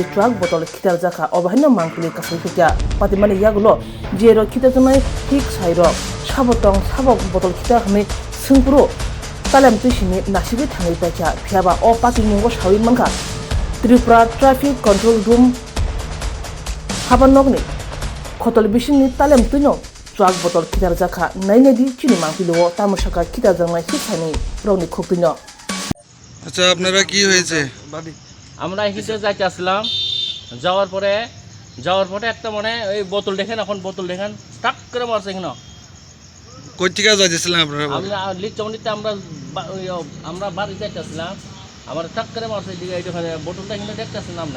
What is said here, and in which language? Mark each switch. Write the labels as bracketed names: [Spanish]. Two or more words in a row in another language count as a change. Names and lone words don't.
[Kok Borok] chuak botol khitar jaka obahino mangkuli kasai phekya patimani yagulo jero khitajanai hik sairo sabotong sabok botol khita hme sungpuro talam tisini nasibi thangai paikya phiaba o patimungo sawi manka Tripura [English] traffic control room [Kok Borok] habanogni khotol bisingni talam tuno chuak botol khitar jaka nainedi chini mangpilo tamusaka khitar jangai hiksani roni khoktuno [Bangla] আচ্ছা আপনারা কি হয়েছে আমরা এখানে যাইতে আসলাম যাওয়ার পরে একটা মানে ওই বোতল দেখেন এখন বোতল দেখেন টাক করে মারছে এখানে কই থেকে যাইতেছিলেন আপনারা আমরা লিচমনিতে আমরা বাড়ি যাইতে আসলাম আমার টাক করে মারছে এদিকে এইখানে বোতলটা এখানে দেখতে আসলাম আমরা